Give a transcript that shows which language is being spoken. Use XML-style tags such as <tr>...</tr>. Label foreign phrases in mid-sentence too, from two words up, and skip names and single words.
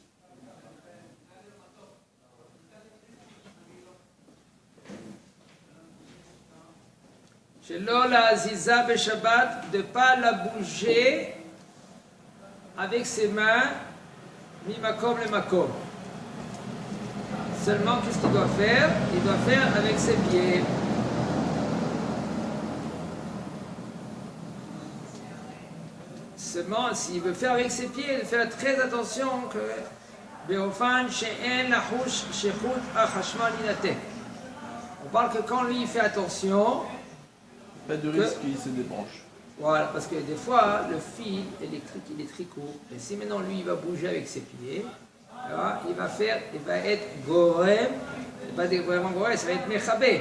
<he>שלא להזיזה בשבת,</he> <fr>de ne pas la bouger avec ses mains,</fr> <he>ממקום למקום.</he> <fr>Seulement, qu'est-ce qu'il doit faire? Il doit faire avec ses pieds. Seulement, s'il veut faire avec ses pieds, il doit faire très attention que</fr> <he>באופן שאין לחוש שחוט החשמל ינתק.</he> <fr>On parle que quand lui il fait attention, pas de risque qu'il se débranche. Voilà, parce que des fois, le fil électrique, il est très court. Et si maintenant, lui, il va bouger avec ses pieds, alors, il va être gorem, pas vraiment gorem, ça va être mechabé.</fr>